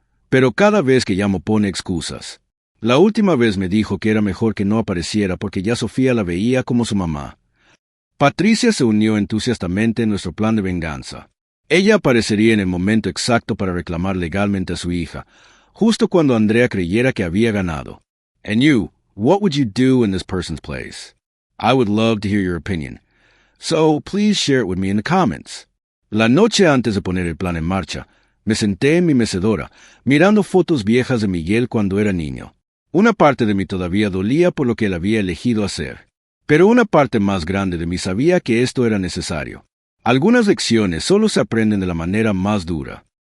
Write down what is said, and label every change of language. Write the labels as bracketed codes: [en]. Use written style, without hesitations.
[es] Pero cada vez que llamo pone excusas. La última vez me dijo que era mejor que no apareciera porque ya Sofía la veía como su mamá. Patricia se unió entusiastamente en nuestro plan de venganza. Ella aparecería en el momento exacto para reclamar legalmente a su hija, justo cuando Andrea creyera que había ganado. [en] And you, what would you do in this person's place? I would love to hear your opinion. So, please share it with me in the comments. [es] La noche antes de poner el plan en marcha, me senté en mi mecedora, mirando fotos viejas de Miguel cuando era niño. Una parte de mí todavía dolía por lo que él había elegido hacer. Pero una parte más grande de mí sabía que esto era necesario. Algunas lecciones solo se aprenden de la manera más dura.